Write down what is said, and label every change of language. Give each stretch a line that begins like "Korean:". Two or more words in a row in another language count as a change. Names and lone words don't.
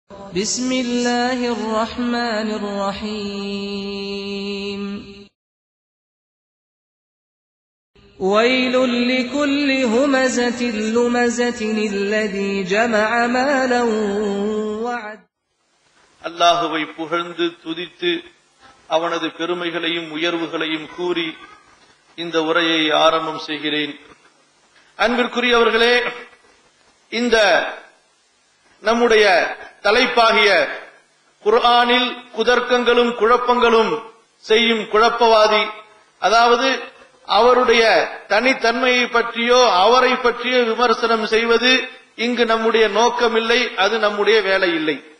Arabic: بسم الله الرحمن الرحيم ويل لكل همزة لمزة الذي جمع مالا وعد.
Tamil: அல்லாஹுவை புகழ்ந்து துதித்து அவனது பெருமைகளையும் உயர்வுகளையும் கூறி இந்த உரையை ஆரம்பம் செய்கிறேன். அன்பிற்குரியவர்களே, இந்த நம்முடைய தலைப்பாகிய குர்ஆனில் குதர்க்கங்களும் குழப்பங்களும் செய்யும் குழப்பவாதி, அதாவது அவருடைய தனித்தன்மையை பற்றியோ அவரை பற்றியோ விமர்சனம் செய்வது இங்கு நம்முடைய நோக்கமில்லை, அது நம்முடைய வேலை இல்லை.